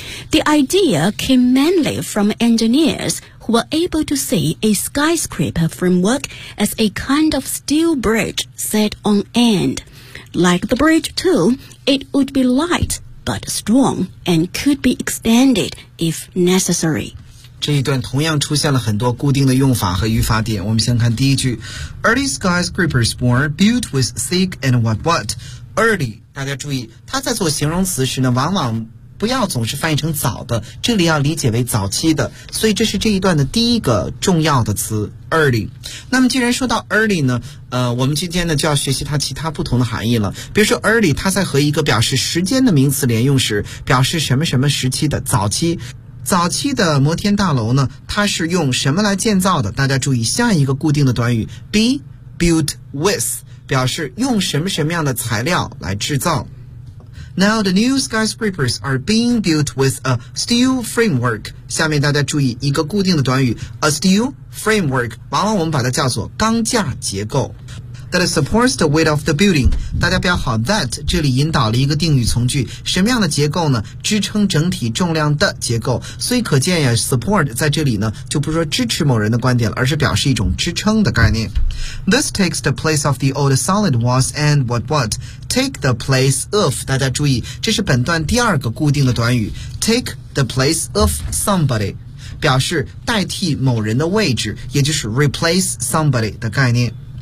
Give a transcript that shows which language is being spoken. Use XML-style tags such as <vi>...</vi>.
<en>The idea came mainly from engineers who were able to see a skyscraper framework as a kind of steel bridge set on end. Like the bridge too, it would be light. But strong and could be extended if necessary.</en> <zh>这一段同样出现了很多固定的用法和语法点。我们先看第一句</zh> <en>，Early skyscrapers were built with thick and what?</en> <zh>Early， 大家注意，它在做形容词时呢，往往不要总是翻译成早的，这里要理解为早期的。所以这是这一段的第一个重要的词 ，early。那么既然说到 early 呢？我们今天呢就要学习它其他不同的含义了。比如说 early， 它在和一个表示时间的名词连用时，表示什么什么时期的早期。早期的摩天大楼呢，它是用什么来建造的？大家注意下一个固定的短语</zh> <en>be built with，</en> <zh>表示用什么什么样的材料来制造。</zh> <en>Now the new skyscrapers are being built with a steel framework.</en> <zh>下面大家注意一个固定的短语</zh> <en>a steel framework.</en> <zh>往往我们把它叫做钢架结构。</zh> <en>that supports the weight of the building.</en> <zh>大家标好 that 这里引导了一个定语从句，什么样的结构呢？支撑整体重量的结构。所以可见呀 ，support 在这里呢，就不是说支持某人的观点了，而是表示一种支撑的概念。</zh> <en>This takes the place of the old solid walls and what? Take the place of,</en> <zh>大家注意，这是本段第二个固定的短语</zh> <en>Take the place of somebody</en> <zh>表示代替某人的位置，也就是</zh> <en>replace somebody</en> <zh>的概念。</zh>